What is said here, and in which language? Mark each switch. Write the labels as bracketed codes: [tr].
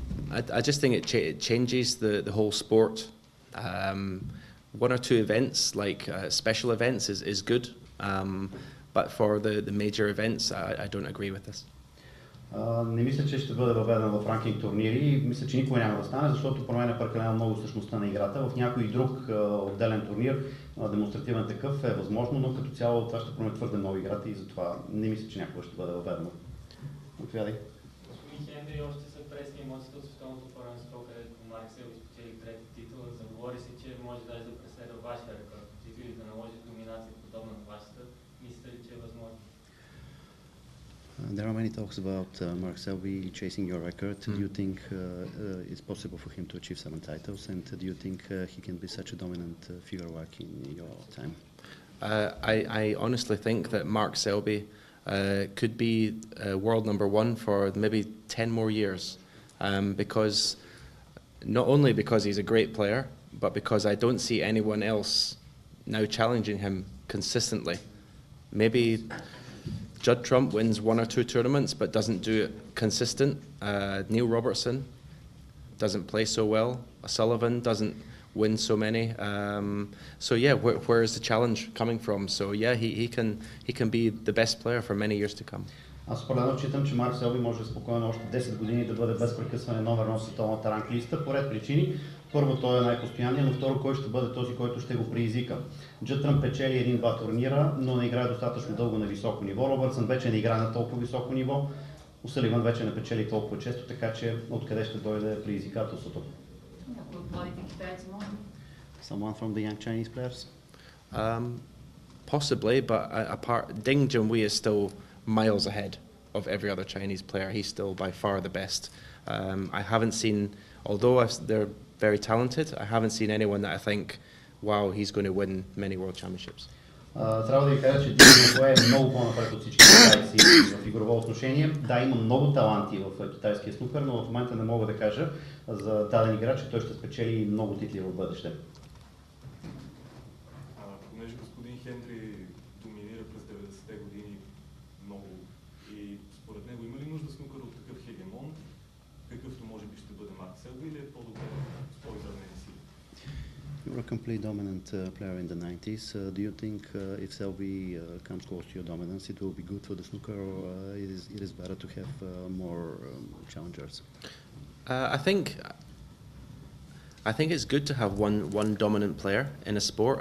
[en] I just think it changes the whole sport. 1 or 2 events, like special events, is good, but for the major events, I don't agree with this. [bg] Не мисля, че ще бъде въведен в ранкинг турнири. Мисля, че никой няма да стане, защото променя прекалено много същността на играта. В някой друг отделен турнир, демонстративен такъв, е възможно, но като цяло това ще промени твърде много играта и затова не мисля, че някога ще бъде въведено. Отвядай. Господин Хендри, още са пресни емоциите от световното първенство, където Марксел изпечели трети титул. Заговори се, че може даже да преследва вашия рекорд по титул и да наложи доминация подобна на вашата. Мислите ли, че е възможно? [en] There are many talks about Mark Selby chasing your record. Do you think it's possible for him to achieve 7 titles, and do you think he can be such a dominant figure like in your time? I honestly think that Mark Selby could be world #1 for maybe 10 more years, because not only because he's a great player, but because I don't see anyone else now challenging him consistently. Maybe Judd Trump wins 1 or 2 tournaments but doesn't do it consistent. Neil Robertson doesn't play so well. O'Sъливан doesn't win so many. So yeah, where is the challenge coming from? So yeah, he can be the best player for many years to come. [bg] Аз определено считам, че Марк Селби може спокойно още 10 години да бъде без прекъсване номер 1 в световната ранглиста по ред причини. Първо, той е най-постоянният, но второ, кой ще бъде този, който ще го предизвика. Джуд Тръмп печели 1-2 турнира, но не играе достатъчно дълго на високо ниво. Робъртсън вече не играе на толкова високо ниво. О'Съливан вече не печели толкова често, така че откъде ще дойде предизвикателството? Някой от младите китайци може? [en] Someone from the young Chinese players? Possibly, but Ding Junhui is still miles ahead of every other Chinese player. He's still by far the best. I haven't seen, although they're very talented, I haven't seen anyone that I think, wow, he's going to win many world championships. [bg] Трябва да ви кажа, че Дин Джунhui е много по-напред от всички китайци в игрово отношение. Да, има много таланти в китайския снукър, но в момента не мога да кажа за даден играч, че той ще спечели много титли в бъдеще. Понеже господин Хендри доминира през 90-те години много и според него има ли нужда снукър от такъв хегемон, какъвто може би ще бъде Марк Селби, или е по-добре с по-изравнени сили? [en] You're a complete dominant player in the 90s. Do you think if Selby comes close to your dominance, it will be good for the snooker, or it is better to have more challengers? I think it's good to have one dominant player in a sport.